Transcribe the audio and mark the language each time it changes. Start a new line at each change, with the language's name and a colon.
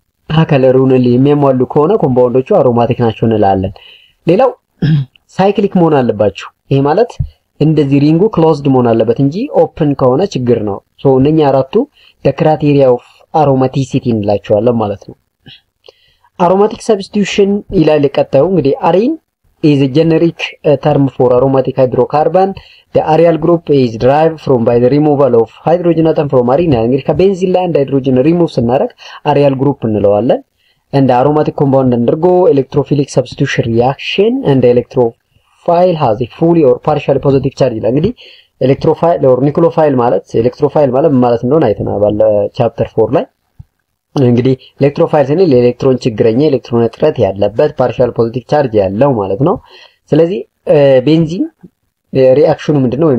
Amharic: ሃከለሩን የሚያሟሉ ከሆነ ኮምፓውንዶቹ አሮማቲክ ናቸው እንላለን። ሌላው ሳይክሊክ መሆን አለባቸው። ይሄ ማለት እንደዚህ ሪንጉ ክሎዝድ መሆን አለበት እንጂ ኦፕን ከሆነ ችግር ነው። ሶ እነኛ አራቱ
English: the criteria of aromaticity
Amharic: እንላቸዋለን ማለት ነው። aromatic substitution ይላል ቀጣዩ እንግዲህ አሪን
English: is a generic term for aromatic hydrocarbon. The aryl group is derived from by the removal of hydrogen atom from arene.
Amharic: እንግዲህ ከቤንዚን ላይ አንድ ሃይድሮጅን ሪሙቭ ስናደርግ አሪያል ግሩፕ እንለዋለን።
English: and aromatic compound undergo electrophilic substitution reaction and the electrophile has a fully or partially positive charge
Amharic: ይላል። እንግዲህ
English: electrophile or nucleophile
Amharic: ማለት electrophile ማለት እንደሆነ አይተናል ባለ ቻፕተር 4 ላይ። እንግዲህ ኤሌክትሮፋይል ስንል ኤሌክትሮን ችግረኛ ኤሌክትሮን እጥረት ያለበት ፓርሻል ፖዚቲቭ ቻርጅ ያለው ማለት ነው። ስለዚህ ቤንዚን ሪአክሽኑ ምንድነው?